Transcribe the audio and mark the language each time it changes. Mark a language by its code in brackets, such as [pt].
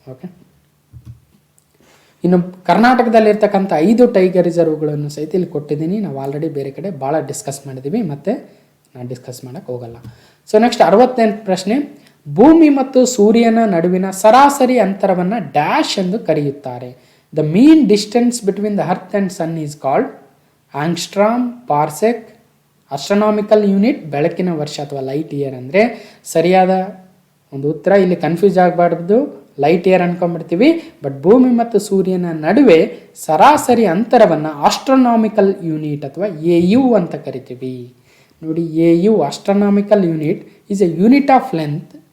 [kn] Okay, ಇನ್ನು ಕರ್ನಾಟಕದಲ್ಲಿರ್ತಕ್ಕಂಥ 5 tiger ರಿಸರ್ವ್ಗಳನ್ನು ಸಹಿತ ಇಲ್ಲಿ ಕೊಟ್ಟಿದ್ದೀನಿ. ನಾವು ಆಲ್ರೆಡಿ ಬೇರೆ ಕಡೆ ಭಾಳ ಡಿಸ್ಕಸ್ ಮಾಡಿದ್ದೀವಿ, ಮತ್ತು ನಾನು ಡಿಸ್ಕಸ್ ಮಾಡೋಕ್ಕೆ ಹೋಗಲ್ಲ. ಸೊ ನೆಕ್ಸ್ಟ್ 68ನೇ ಪ್ರಶ್ನೆ, ಭೂಮಿ ಮತ್ತು ಸೂರ್ಯನ ನಡುವಿನ ಸರಾಸರಿ ಅಂತರವನ್ನು ಡ್ಯಾಶ್ ಎಂದು ಕರೆಯುತ್ತಾರೆ. [en] The mean distance between the earth and sun is called angstrom, parsec, astronomical unit, [kn] ಬೆಳಕಿನ ವರ್ಷ ಅಥವಾ ಲೈಟ್ ಇಯರ್. ಅಂದರೆ ಸರಿಯಾದ ಒಂದು ಉತ್ತರ ಇಲ್ಲಿ ಕನ್ಫ್ಯೂಸ್ ಆಗಬಾರ್ದು, ಲೈಟ್ ಇಯರ್ ಅನ್ಕೊಂಡ್ಬಿಡ್ತೀವಿ. ಬಟ್ ಭೂಮಿ ಮತ್ತು ಸೂರ್ಯನ ನಡುವೆ ಸರಾಸರಿ ಅಂತರವನ್ನು ಆಸ್ಟ್ರೋನಾಮಿಕಲ್ ಯೂನಿಟ್ ಅಥವಾ AU ಅಂತ ಕರಿತೀವಿ. [en] ನೋಡಿ, AU astronomical unit is a unit of length.